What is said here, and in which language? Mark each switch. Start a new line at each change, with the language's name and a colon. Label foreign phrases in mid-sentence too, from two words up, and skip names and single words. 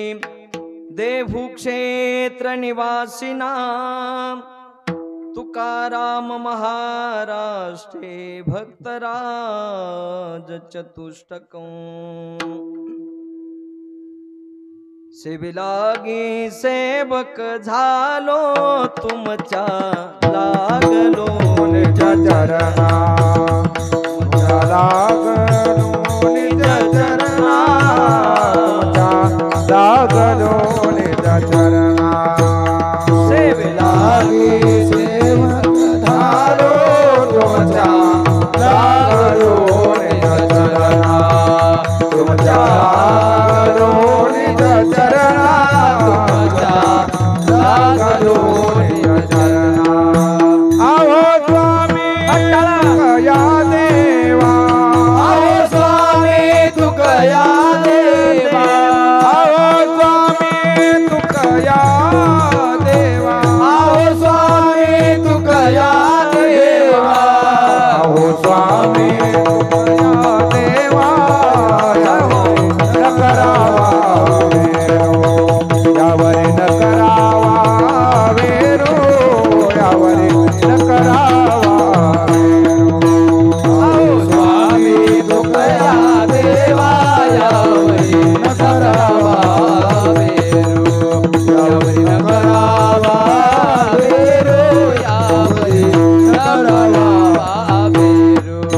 Sanskrit: देवक्षेत्र निवासिना तुकाराम महाराष्ट्रे भक्तराज चतुष्टकं
Marathi: सेविलागी सेवक झालो तुमच्या लागलो निज चरणा तुमच्या लागलो निज चरणा तुमच्या लागलो निज चरणा सेविलागी सेवक झालो तुमच्या लागलो निज चरणा तुमच्या लागलो निज चरणा तुमच्या लागलो निज चरणा आवो स्वामी तुकया देवा आवो स्वामी तुकया देवा आवो स्वामी तुकया देवा आवो स्वामी तुकया देवा आवो स्वामी तुकया देवा न करावा यावरी न करावा वेरो यावरी न करावा वेरो स्वामी तुकया देवा यावरी न करावा वेरो यावरी न करावा वेरो यावरी न करावा वेरो